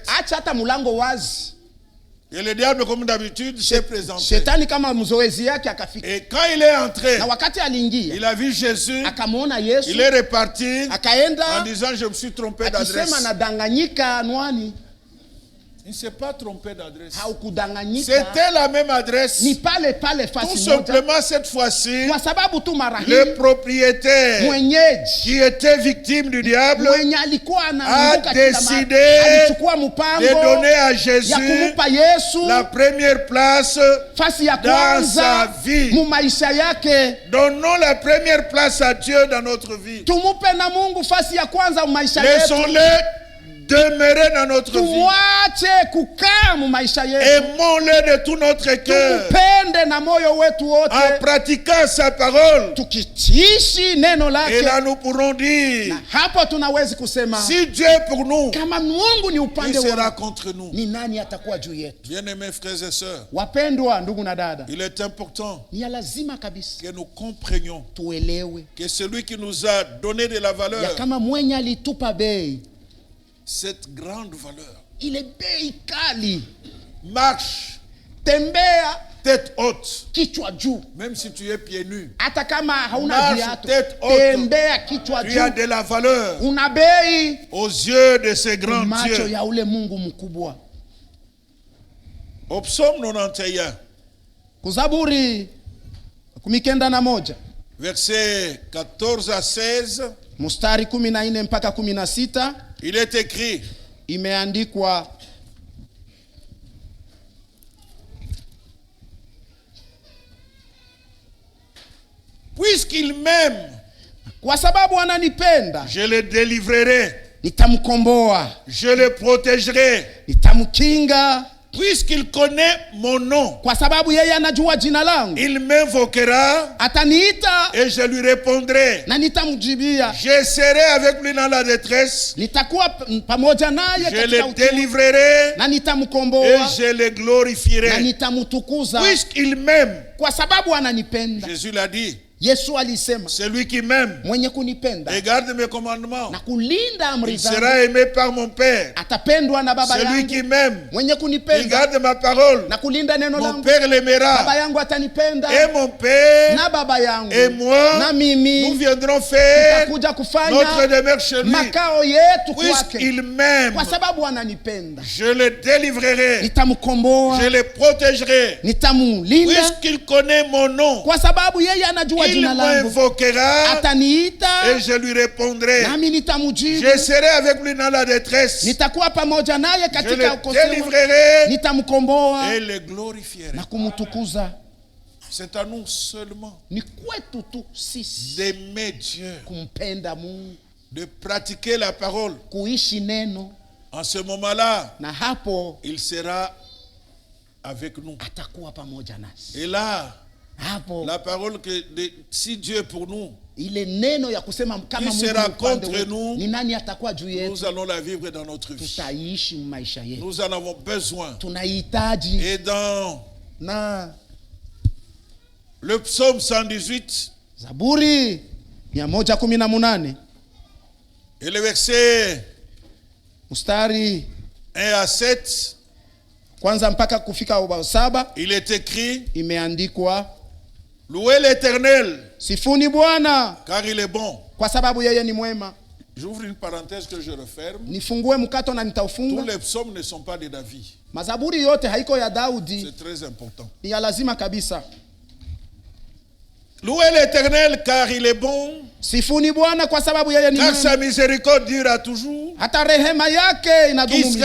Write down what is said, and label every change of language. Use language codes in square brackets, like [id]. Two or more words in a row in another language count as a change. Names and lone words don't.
[sw] acha hata mlango wazi. [fr] Et le diable, comme d'habitude, s'est présenté. [sw] Shetani kama mzoezi yake akafika. [fr] Et quand il est entré, [sw] Na wakati aliingia, [fr] il a vu Jésus, [sw] akamwona Yesu, [fr] il est reparti en [sw] akaenda [fr] disant, je me suis trompé d'adresse. [sw] akisema nadanganyika anwani. [fr] Il ne s'est pas trompé d'adresse. [sw] Haukudanganyika, [fr] C'était la même adresse. [sw] ni pale pale [fr] Tout [sw] fasi moja, [fr] simplement, cette fois-ci, [sw] kwa sababu tu mara hii [fr] le propriétaire [sw] mwenyeji [fr] qui était victime du diable [sw] mwenye alikuwa [fr] a [sw] anaanguka kila mara [fr] décidé [sw] alichukua [fr] de [sw] mpango [fr] donner à [sw] ya [fr] Jésus [sw] kumupa Yesu [fr] la première place. [sw] fasi ya [fr] dans sa [sw] kwanza [fr] vie. [sw] mu maisha yake. [fr] Donnons la première place à Dieu dans notre vie. [sw] Tumupe na Mungu fasi ya kwanza mu maisha yetu. [fr] Laissons-le demeurer dans notre vie. [sw] Tumwache kukaa mu maisha yetu. [fr] Aimons-le de tout notre cœur. [sw] Tumupende na moyo wetu [fr] En [sw] wote, [fr] pratiquant sa parole. [sw] tukitiishi neno [fr] Et [sw] lake. [fr] là nous pourrons dire, [sw] Na hapo tunawezi kusema [fr] si Dieu est pour nous, [sw] kama Mungu ni [fr] il [sw] upande [fr] sera [sw] wetu, [fr] contre nous. [sw] ni nani atakuwa juu yetu? [fr] Bien-aimés frères et sœurs, [sw] Wapendwa ndugu na dada, [fr] il est important [sw] ni ya lazima kabisa [fr] que nous comprenions [sw] tuelewe [fr] que celui qui nous a donné de la [sw] ya [fr] valeur, [sw] kama mwenye alitupa bei, [fr] cette grande valeur, [sw] ile bei kali, [fr] marche [sw] tembea [fr] tête haute, [sw] kichwa juu, [fr] même si tu es pieds nus. [sw] hata kama hauna [fr] Marche [sw] viatu, [fr] tête haute. [sw] tembea kichwa [fr] Tu as [sw] juu, [fr] de la valeur [sw] una bei [fr] aux yeux de ces grands [sw] macho [fr] dieux. [sw] ya ule Mungu mkubwa. [fr] Au psaume 91, [sw] Kuzaburi 91 [fr] versets 14 à 16, [sw] mstari 14 mpaka 16 [fr] il est écrit, [sw] imeandikwa, [fr] puisqu'il m'aime, [sw] kwa sababu ananipenda [fr] je le délivrerai, [sw] nitamkomboa, [fr] je le protégerai, [sw] nitamkinga [fr] puisqu'il connaît mon nom, [sw] kwa sababu yeye anajua jina langu, [fr] il m'invoquera [sw] ataniita [fr] et je lui répondrai. [sw] na nitamjibia. [fr] Je serai avec lui dans la détresse. [sw] Nitakuwa pamoja naye [fr] Je [sw] katika [fr] le [sw] utumwa, [fr] délivrerai [sw] na [fr] et [sw] nitamkomboa [fr] je le [sw] na [fr] glorifierai. [sw] nitamtukuza, [fr] Puisqu'il m'aime, [sw] kwa sababu ananipenda. [fr] Jésus l'a dit, [sw] Yesu alisema, [fr] celui qui m'aime [sw] mwenye kunipenda [fr] et garde mes commandements, [sw] na kulinda amri [fr] il [sw] zangu [fr] sera aimé par mon Père. [sw] atapendwa na baba [fr] Celui [sw] yangu. [fr] qui m'aime, [sw] Mwenye [fr] il [sw] kunipenda [fr] garde ma parole, [sw] na kulinda neno [fr] mon [sw] langu, [fr] Père [sw] baba [fr] l'aimera. [sw] yangu atanipenda, [fr] Et mon Père [sw] na baba yangu [fr] et moi, [sw] na [fr] nous [sw] mimi [fr] viendrons faire [sw] tutakuja [fr] notre [sw] kufanya [fr] demeure chez lui. [sw] makao yetu kwake, [fr] Puisqu'il m'aime, [sw] kwa sababu ananipenda. [fr] je le délivrerai, [sw] Nitamkomboa, [fr] je le protégerai. [sw] nitamulinda, [fr] Puisqu'il connaît mon nom, [sw] kwa sababu yeye anajua [fr] il [sw] jina langu, [fr] m'invoquera [sw] ataniita [fr] et je lui répondrai. [sw] nami nitamjibu. [fr] Je serai avec lui dans la détresse. [sw] Nitakuwa pamoja naye [fr] Je [sw] katika [fr] le [sw] ukosefu, [fr] délivrerai [sw] nitamkomboa [fr] et le glorifierai. [sw] na kumtukuza. [fr] C'est à nous seulement [sw] Ni kwetu tu sisi [fr] d'aimer Dieu, [sw] kumpenda Mungu, [fr] de pratiquer la parole. [sw] kuishi neno, [fr] En ce moment-là, [sw] na hapo [fr] il sera avec nous. [sw] atakuwa pamoja nasi. [fr] Et là, [sw] Hapo [fr] la parole que si Dieu est pour nous, [sw] ile neno ya kusema kama [fr] Qui [sw] Mungu [fr] sera [sw] ni upande [fr] contre [sw] wetu, [fr] nous, [sw] ni nani atakuwa juu [fr] nous [sw] yetu? [fr] allons la vivre dans notre vie. [sw] Tutaishi maisha yetu, [fr] Nous en avons besoin. [sw] tunahitaji. [fr] Et dans [sw] Na [fr] le psaume 118 [sw] Zaburi 118 [fr] et le verset [sw] mstari [fr] 1 à 7, [sw] kwanza mpaka kufika 7, [fr] il est écrit: [sw] imeandikwa, [fr] louez l'Éternel, [sw] sifuni Bwana [fr] car il est bon. [sw] kwa sababu yeye ni mwema. [fr] J'ouvre une parenthèse que je referme. [sw] Nifungue mkato na [fr] Tous [sw] nitaufunga. [fr] les psaumes ne sont pas de David. [sw] Mazaburi yote haiko ya Daudi, [fr] C'est très important. [sw] ni ya lazima kabisa. [fr] Louez l'Éternel, car il est bon, [sw] Sifuni Bwana kwa sababu yeye ni [fr] car [sw] mwema, [fr] sa miséricorde dure toujours. [sw] hata rehema yake inadumu milele.